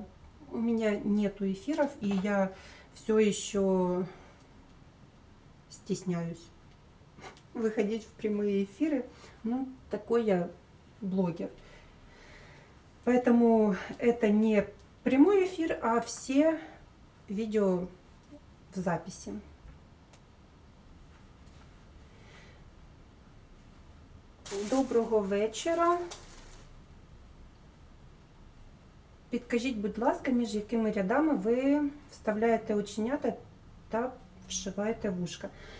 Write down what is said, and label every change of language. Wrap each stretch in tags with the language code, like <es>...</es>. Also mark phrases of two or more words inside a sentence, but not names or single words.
<ru>У меня нету эфиров, и я все еще стесняюсь выходить в прямые эфиры. Ну, такой я блогер. Поэтому это не прямой эфир, а все видео в записи.</ru> <uk>Доброго вечора. Підкажіть, будь ласка, між якими рядами ви вставляєте оченята та вшиваєте вушка.</uk>